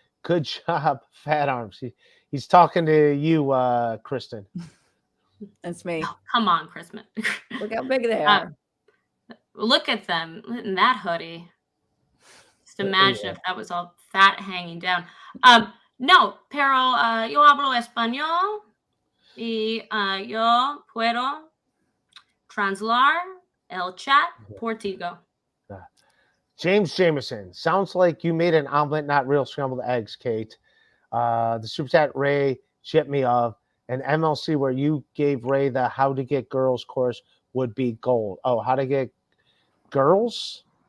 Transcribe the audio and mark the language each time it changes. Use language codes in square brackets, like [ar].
[en] Good job, Fat Arms. He's talking to you, Kristen. That's me. Oh, come on, Kristen. Look how big they are. Look at them in that hoodie. Just imagine if that was all fat hanging down. [es] No, pero yo hablo español y yo puedo translar el chat por tigo. [en] James Jameson, sounds like you made an omelet, not real scrambled eggs, Kate. The super chat Ray chipped me of an MLC where you gave Ray the how to get girls course would be gold. Oh, how to get girls?